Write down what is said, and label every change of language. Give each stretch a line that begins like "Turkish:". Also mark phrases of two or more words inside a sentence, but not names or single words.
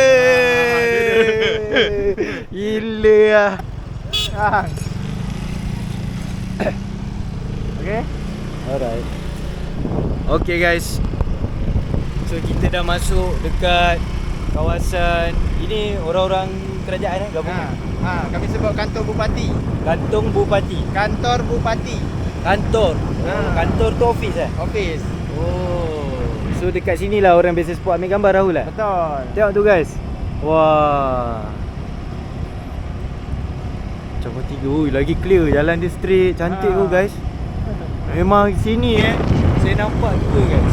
Malay: Gila lah.
English: Okay. Alright. Okay guys.
Malay: So kita dah masuk dekat kawasan ini orang-orang kerajaan gabungan. Kami sebut kantor bupati. Kantong Bupati. Kantor bupati. Kantor. Kantor tu office Office. Oh. So dekat sini lah orang biasa spot ambil gambar Rahul lah. Betul. Tengok tu guys. Wah. Cabang 3. Ui, lagi clear. Jalan dia straight. Cantik tu guys. Memang sini saya nampak dua guys.